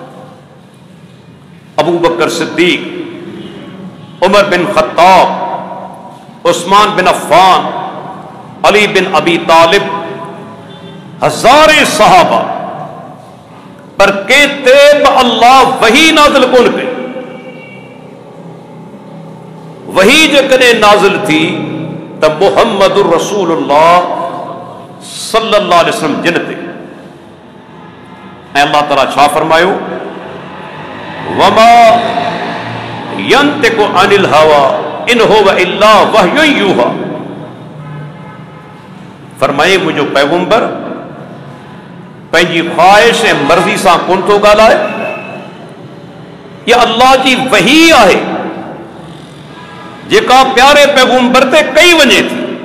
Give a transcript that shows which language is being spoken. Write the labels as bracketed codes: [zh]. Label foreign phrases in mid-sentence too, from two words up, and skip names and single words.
[sd] अबू बकर सिद्दीक, उमर बिन ख़त्ताब, उस्मान बिन अफ़्फ़ान, अली बिन अबी तालिब, हज़ारे सहाबा पर के ते अल्लाह वही नाज़िल कोन कई। वही जेकॾहिं नाज़िल थी त [ar] محمد رسول الله صلى الله عليه وسلم [sd] जिन ते। ऐं अल्लाह ताला छा फरमायो, [ar] وما ينطق عن الهوى إن هو إلا وحي يوحى. [sd] फरमाए मुंहिंजो पैगंबर पंहिंजी ख्वाहिश ऐं मर्ज़ी सां कोन थो ॻाल्हाए, इहा अल्लाह जी वही आहे जेका प्यारे पैगंबर ते कई वञे थी।